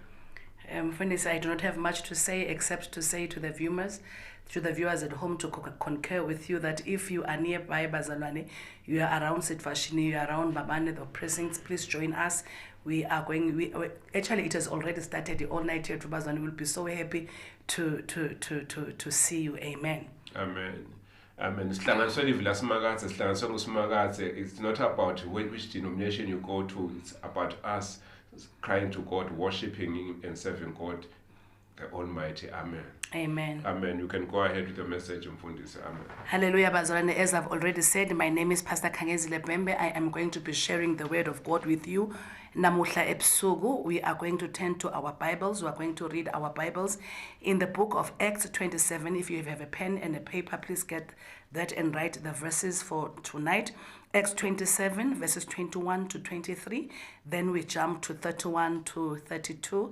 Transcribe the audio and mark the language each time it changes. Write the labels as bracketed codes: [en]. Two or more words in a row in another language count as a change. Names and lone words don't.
[en] Fundisi, I do not have much to say except to say to the viewers at home, to concur with you that if you are nearby Bazalwane, you are around Sitfashini, you are around Babane, the precincts, please join us. We are going. Actually, it has already started. The all night here to Bazalwane. We'll be so happy to see you. Amen. Amen. Amen. [ss] Sihlanganiswe livila simakathe, sihlanganiswe ngusimakathe. [en] It's not about which denomination you go to. It's about us crying to God, worshiping Him and serving God, the Almighty. Amen. Amen. Amen. You can go ahead with the message, Mfundisi. Amen. Hallelujah, bazalwane. As I've already said, my name is Pastor Khangezile Bembe. I am going to be sharing the word of God with you. [ss] Namuhla ebusuku, [en] we are going to turn to our Bibles. We are going to read our Bibles in the book of Acts 27. If you have a pen and a paper, please get that and write the verses for tonight. Acts 27, verses 21 to 23. Then we jump to 31 to 32.